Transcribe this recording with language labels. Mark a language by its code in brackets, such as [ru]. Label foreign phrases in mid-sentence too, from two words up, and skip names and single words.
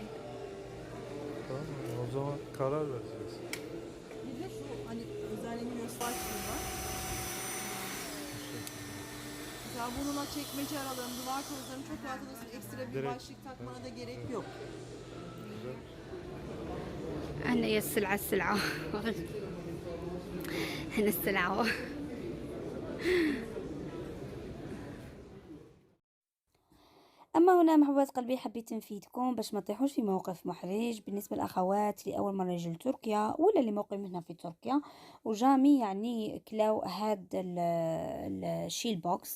[tr] Tamam mı? O zaman karar vereceğiz. Bir de şu hani özelliğini gösterdiğim var. Mesela bununla çekmece aralarını, duvar tozlarını çok rahat alırsın. Ekstra bir Direkt. başlık takmana da gerek yok. Güzel. [ar] أنا هي السلعة السلعة هنا السلعة. أما هنا محبوبات قلبي حبيت نفيدكم باش ما تطيحوش في موقف محرج بالنسبة للأخوات اللي أول مرة يجوا لتركيا ولا اللي مقيم هنا في تركيا وجامي يعني كلاو هاد الشيل بوكس.